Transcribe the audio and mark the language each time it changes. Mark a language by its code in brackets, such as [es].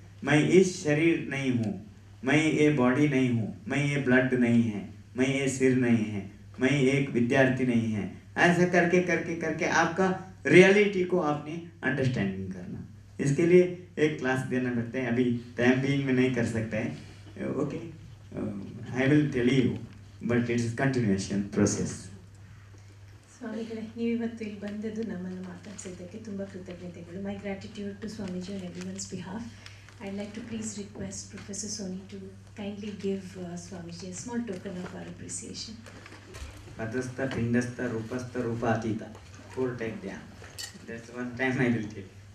[hi] मैं इस शरीर नहीं हूँ, मैं ये बॉडी नहीं हूँ, मैं ये ब्लड नहीं है, मैं ये सिर नहीं है, मैं एक विद्यार्थी नहीं है। ऐसा करके करके करके आपका रियलिटी को आपने अंडरस्टैंडिंग करना, इसके लिए एक क्लास देना पड़ता है। अभी टाइम बीइंग में नहीं कर सकते हैं, [en] Okay, I will tell you, but it's continuation process. [kn] ಸ್ವಾಮಿಗಳೇ, ನೀವಿವತ್ತು ಇಲ್ಲಿ ಬಂದದ್ದು ನಮ್ಮನ್ನು ಮಾತಾಡಿಸಿದ್ದಕ್ಕೆ ತುಂಬ ಕೃತಜ್ಞತೆಗಳು. [en] My gratitude to Swamiji on everyone's behalf. I'd like to please request Professor Soni to kindly give Swamiji a small token of our appreciation. Padastha, Pindastha, Rupastha, Rupatita. 4 take down. That's one time I will take.